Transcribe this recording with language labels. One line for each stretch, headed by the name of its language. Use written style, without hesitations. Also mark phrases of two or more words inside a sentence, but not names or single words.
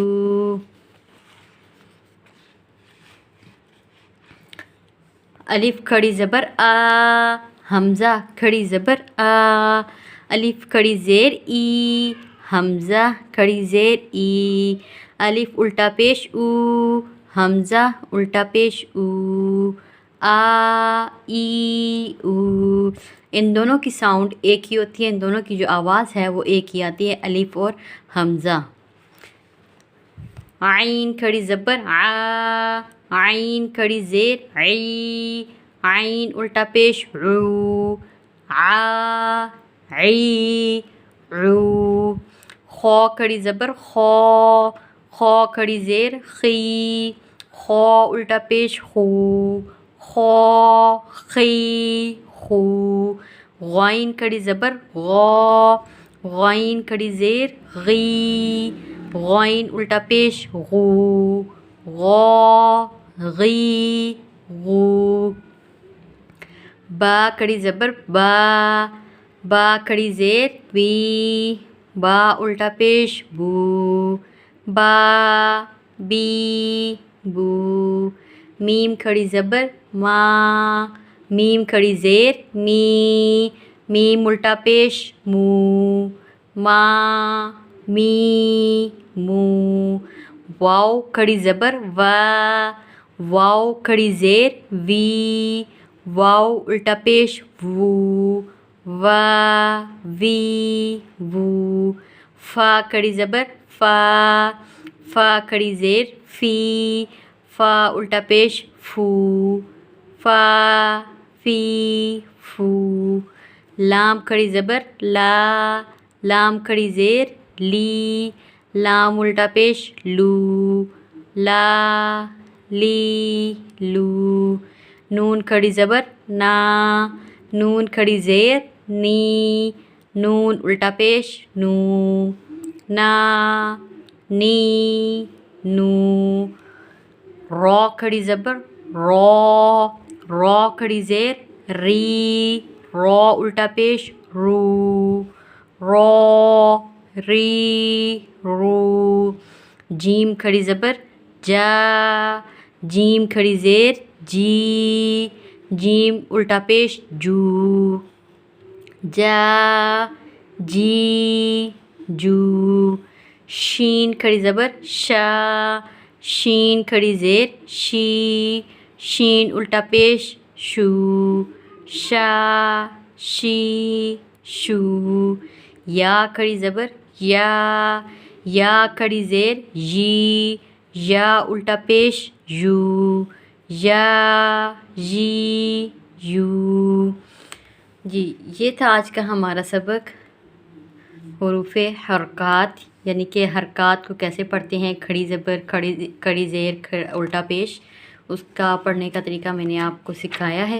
Urdu: الف کھڑی زبر آ، حمزہ کھڑی زبر آ، الف کھڑی زیر ای، حمزہ کھڑی زیر ای، الف الٹا پیش او، حمزہ الٹا پیش او، آ ای او، ان دونوں کی ساؤنڈ ایک ہی ہوتی ہے، ان دونوں کی جو آواز ہے وہ ایک ہی آتی ہے، الف اور حمزہ۔ عین کھڑی زبر آ، عین کھڑی زیر عی، عین الٹا پیش عو، آ عی عو۔ خو کھڑی زبر خو، خو کھڑی زیر خی، خو الٹا پیش خو، خو خی خو۔ غین کھڑی زبر غو، غین کھڑی زیر غی، غین الٹا پیش غو، غو غی غو۔ با کھڑی زبر با، با کھڑی زیر بی، با الٹا پیش بو، با بی بو۔ میم کھڑی زبر ما، میم کھڑی زیر می، میم الٹا پیش مو، ما می مو۔ واو کھڑی زبر وا، واو کھڑی زیر وی، واو الٹا پیش وو، وا وی وو۔ فا کھڑی زبر فا، فا کھڑی زیر فی، فا الٹا پیش فو، فا فی فو۔ لام کھڑی زبر لا، لام کھڑی زیر لی، لام الٹا پیش لو، لا لی لو۔ نون کھڑی زبر نا، نون کھڑی زیر نی، نون الٹا پیش نو، نا نی نو۔ رو کھڑی زبر رو، رو کھڑی زیر ری، رو الٹا پیش رو، رو ری رو۔ جیم کھڑی زبر جا، جیم کھڑی زیر جی، جیم الٹا پیش جو، جا جی جو۔ شین کھڑی زبر شا، شین کھڑی زیر شی، شین الٹا پیش شو، شا شی شو۔ یا کھڑی زبر یا، یا کھڑی زیر یی، یا الٹا پیش یو، یا یی یو۔ جی یہ تھا آج کا ہمارا سبق، حروف حرکات، یعنی کہ حرکات کو کیسے پڑھتے ہیں، کھڑی زبر کھڑی زیر الٹا پیش، اس کا پڑھنے کا طریقہ میں نے آپ کو سکھایا ہے۔